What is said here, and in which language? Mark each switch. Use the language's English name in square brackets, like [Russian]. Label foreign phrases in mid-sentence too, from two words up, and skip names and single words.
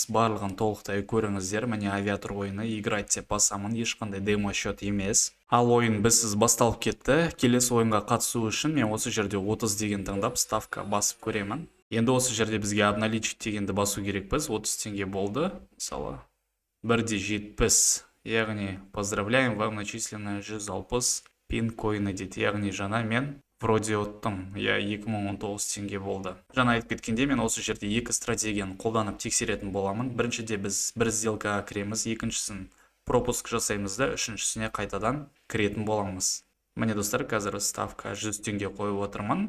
[Kazakh] Барлығын толықтай көріңіздер. Міне авиатор ойыны играть деп басамын, ешқандай [Russian] демо счет [Kazakh] емес. Ал ойын бізсіз басталып кетті. Келесі ойынға қатысу үшін мен осы жерде 30 деген таңдап ставка басып көремін. Енді осы жерде бізге обналичить дегенді басу керекпіз. 30 теңге болды. Мысалы 1.70. [Russian] Яғни поздравляем, вам начислено 160 пин койны дейді. [Kazakh] Яғни жаңа мен вроде оттым. 2019 теңге болды. Жаңа айтып кеткенде мен осы жерде екі стратегияны қолданып тексеретін боламын. Біріншіде біз бір сделкаға кіреміз, екіншісін пропуск жасаймыз да, үшіншісіне қайтадан кіретін боламыз. Міне достар, қазір ставка 100 теңге қойып отырмын.